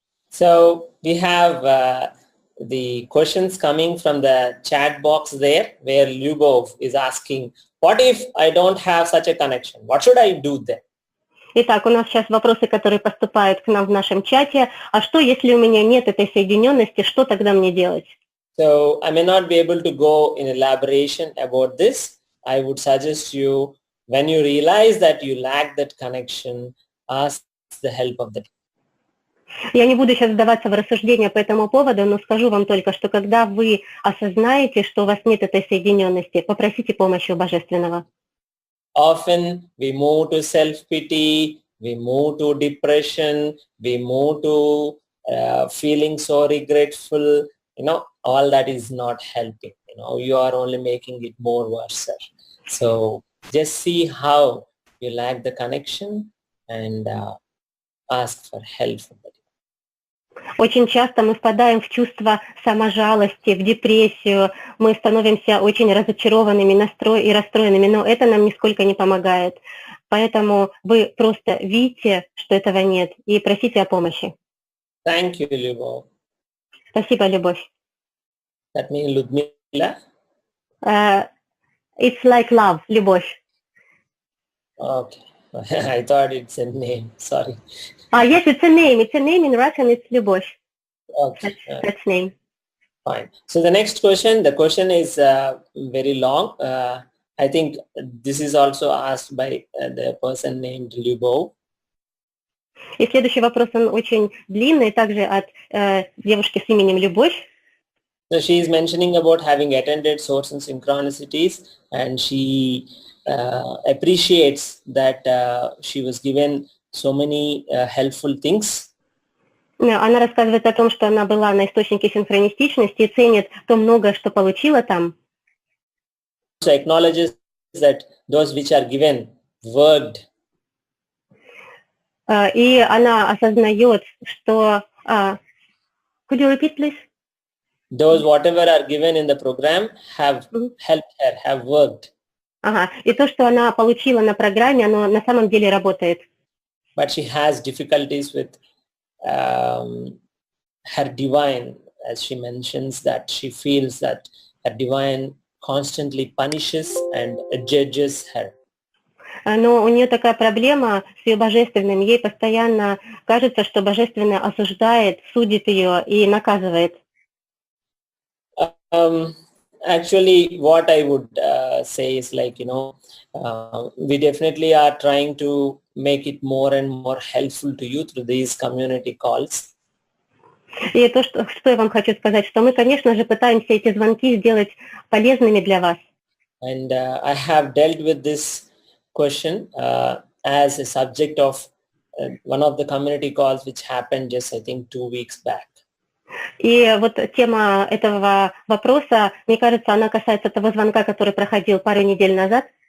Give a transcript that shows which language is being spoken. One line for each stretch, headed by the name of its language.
English: So we have the questions coming from the chat box there, where Lyubov is asking, what if I don't have such a connection? What should I do then?
Russian: Итак, у нас сейчас вопросы, которые поступают к нам в нашем чате. А что, если у меня нет этой соединенности, что тогда мне делать?
English: So I may not be able to go in elaboration about this. I would suggest you, when you realize that you lack that connection, ask the help of the.
Russian: Я не буду сейчас вдаваться в рассуждения по этому поводу, но скажу вам только, что когда вы осознаете, что у вас нет этой соединенности, попросите помощи у Божественного.
English: Often we move to self-pity, we move to depression, we move to feeling so regretful. All that is not helping. You are only making it more worse. So just see how you lack the connection and ask for help from the.
Russian: Очень часто мы впадаем в чувство саможалости, в депрессию, мы становимся очень разочарованными и расстроенными, но это нам нисколько не помогает. Поэтому вы просто видите, что этого нет, и просите о помощи.
English: Thank you, Lyubov.
Russian: Спасибо, Любовь.
English: That means Ludmila? It's like love, любовь. Okay. I thought it's a name. Sorry. Yes, it's a name. It's a name in Russian. It's любовь. Okay. That's name. Fine. So the next question, the question is very long. I think this is also asked by the person named Lyubov.
Russian: И следующий вопрос, он очень длинный, также от девушки с именем Любовь.
English: So she is mentioning about having attended Source and Synchronicities, and she appreciates that she was given so many helpful things.
Russian: Она рассказывает о том, что она была на источнике синхронистичности и ценит то многое, что получила там.
English: So acknowledges that those which are given worked.
Russian: И она осознает, что...
English: Could you repeat, please? Those whatever are given in the program have helped her, have worked.
Russian: Ага. И то, что она получила на программе, оно на самом деле работает.
English: But she has difficulties with her divine, as she mentions that she feels that her divine constantly punishes and judges her.
Russian: Но у нее такая проблема с ее божественным. Ей постоянно кажется, что божественное осуждает, судит ее и наказывает.
English: Actually, what I would say is we definitely are trying to make it more and more helpful to you through these community calls.
Russian: И то, что я вам хочу сказать, что мы, конечно же, пытаемся эти звонки сделать полезными для вас.
English: And I have dealt with this question as a subject of one of the community calls which happened just, I think, 2 weeks back.
Russian: И вот тема этого вопроса, мне кажется, она касается того звонка, который проходил пару недель назад.